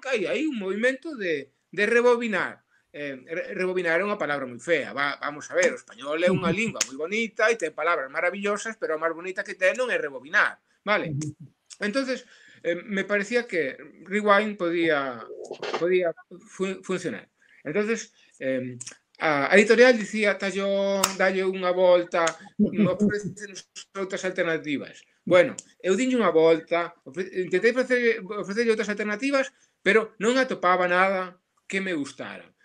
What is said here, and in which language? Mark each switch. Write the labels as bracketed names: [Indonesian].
[Galician] Hai un movimento de rebobinar. Rebobinar é unha palabra moi fea, vamos a ver, o español é unha lingua moi bonita e ten palabras maravillosas, pero a máis bonita que ten non é rebobinar, vale? [Spanish] Entonces, me parecía que rewind podía funcionar. [Galician] Entonces, a editorial dicía, dalle unha volta, ofrecenos outras alternativas. Bueno, eu dinlle unha volta, intentei ofrecerlle outras alternativas, pero non atopaba nada que me gustara.